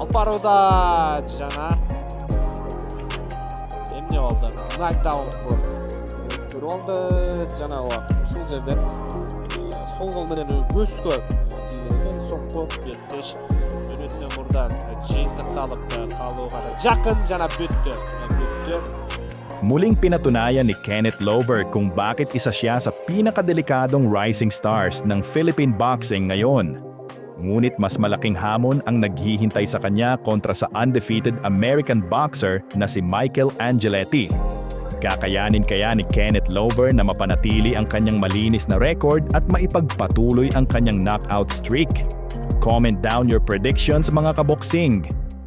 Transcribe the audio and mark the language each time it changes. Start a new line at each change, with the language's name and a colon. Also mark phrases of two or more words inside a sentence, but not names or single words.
Kyrgyz: Алып барууда жана эмне болду? Нокдаун болду жана ушул жерде сол кол менен көзгө сокку беттеш өнөтүнөн мурдан жыйынтыкталып калууга да жакын жана бүттү.
Filipino: Muling pinatunayan ni Kenneth Lover kung bakit isa siya sa pinakadelikadong
English: rising stars
Filipino: ng
English: Philippine boxing
Filipino: ngayon. Ngunit mas malaking hamon ang naghihintay sa kanya kontra sa
English: undefeated American boxer
Filipino: na si Michael Angeletti. Kakayanin kaya ni Kenneth Lover na mapanatili ang kanyang malinis na record at maipagpatuloy ang kanyang
English: knockout streak? Comment down your predictions
Filipino: mga kaboksing!